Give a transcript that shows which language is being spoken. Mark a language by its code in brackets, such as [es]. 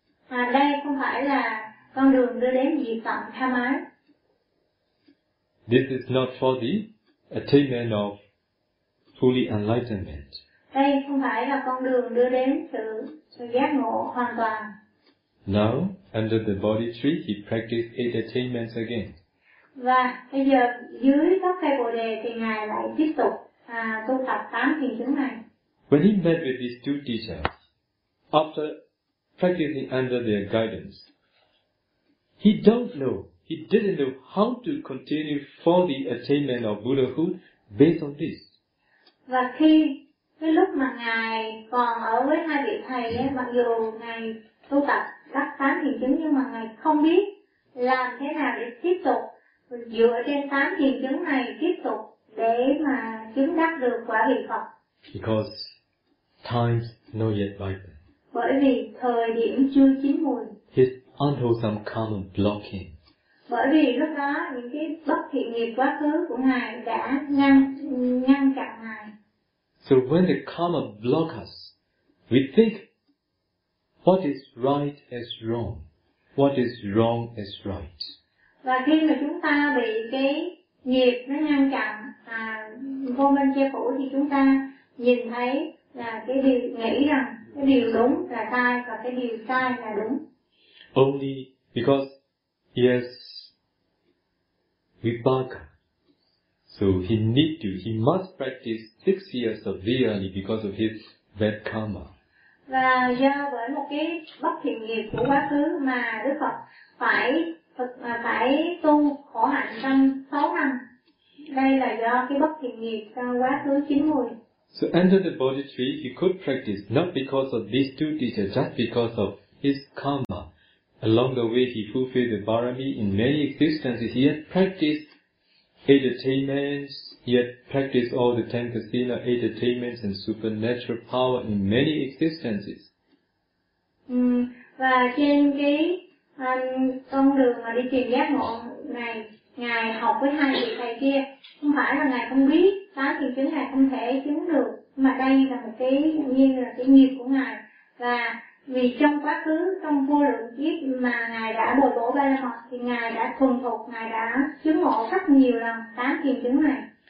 [vi] Đây không phải là con đường đưa đến diệt tận tham ái. [en] This is not for the attainment of fully enlightenment. [vi] Đây không phải là con đường đưa đến sự giác ngộ hoàn toàn. [en] Now, under the Bodhi tree, he practiced 8 attainments again. [vi] Và bây giờ dưới gốc cây Bồ đề thì ngài lại tiếp tục tu tập 8 thiền chứng này. [en] When he met with these two teachers, after practicing under their guidance, he didn't know how to continue for the attainment of Buddhahood based on this. [vi] Và khi cái lúc mà ngài còn ở với hai vị thầy ấy, mặc dù ngài tu tập các 8 thiền chứng nhưng mà ngài không biết làm thế nào để tiếp tục dựa trên 8 thiền chứng này tiếp tục để mà chứng đắc được quả vị Phật. [en] Because time's not yet ripe. [vi] Bởi vì thời điểm chưa chín mùi. [en] His unwholesome karma blocking. [vi] Bởi vì lúc đó những cái bất thiện nghiệp quá khứ của ngài đã ngăn chặn ngài. [en] So when the karma block us, we think what is right as wrong, what is wrong as right. [vi] Và khi mà chúng ta bị cái nghiệp nó ngăn chặn vô minh che phủ thì chúng ta nhìn thấy là cái điều nghĩ rằng cái điều đúng là sai và cái điều sai là đúng. [en] Only because yes, vipaka. So he must practice 6 years of vyali because of his bad karma. [vi] Và do bởi một cái bất thiện nghiệp của quá khứ mà Đức Phật phải tu khổ hạnh trong 6 năm. Đây là do cái bất thiện nghiệp trong quá khứ chín mùi. [en] So under the Bodhi tree, he could practice not because of these two teachers, just because of his karma. Along the way, he fulfilled the barami in many existences. He had practiced 8 attainments, he had practiced all the 10 kasina, 8 attainments and supernatural power in many existences. [vi] Và trên cái con đường mà đi tìm giác ngộ này, ngài học với hai vị thầy kia, không phải là ngài không biết 8 thiền chứng ngài không thể chứng được, mà đây là một cái nguyên là cái nghiệp của ngài. Và vì trong quá khứ, trong vô lượng kiếp mà ngài đã bồi bổ ba la mật thì ngài đã thuần thục, ngài đã chứng ngộ rất nhiều lần 8 thiền chứng này.